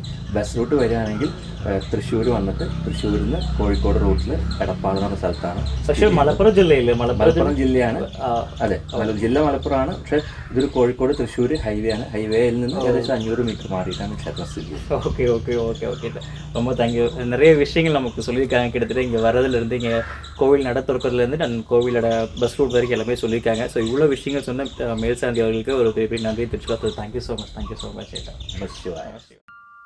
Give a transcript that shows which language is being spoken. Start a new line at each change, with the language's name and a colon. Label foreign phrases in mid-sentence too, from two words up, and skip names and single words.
Malayalam: ബസ് റൂട്ട് വരികയാണെങ്കിൽ തൃശ്ശൂർ വന്നിട്ട് തൃശ്ശൂരിൽ നിന്ന് കോഴിക്കോട് റൂട്ടിൽ എടപ്പാൾ എന്ന് പറഞ്ഞ സ്ഥലത്താണ്. പക്ഷേ മലപ്പുറം ജില്ലയില്ലേ? മലപ്പുറം ജില്ലയാണ്. അതെ, ജില്ല മലപ്പുറമാണ്. പക്ഷേ ഇതൊരു കോഴിക്കോട് തൃശ്ശൂർ ഹൈവേ ആണ്. ഹൈവേയിൽ നിന്ന് ഏകദേശം 500 മീറ്റർ മാറിയിട്ടാണ് ക്ഷേത്രം സ്ഥിതി ചെയ്യുന്നത്.
Tamil: ஓகே ரொம்ப தேங்க்யூ. நிறைய விஷயங்கள் நமக்கு சொல்லியிருக்காங்க. கிட்டத்தட்ட இங்கே வரதில் திறக்கிறதுலேருந்து இங்கே கோவில் நட திறக்கிறதுலேருந்து நான் கோவிலோட பஸ் ரூட் வரைக்கும் எல்லாமே சொல்லியிருக்காங்க. ஸோ இவ்வளோ விஷயங்கள் சொன்ன மேல்சாந்தி அவர்களுக்கு ஒரு பெரிய நன்றி தெரிவிச்சுக்கலாம்.
English: thank you so much.
Sanskrit: நம சிவாய.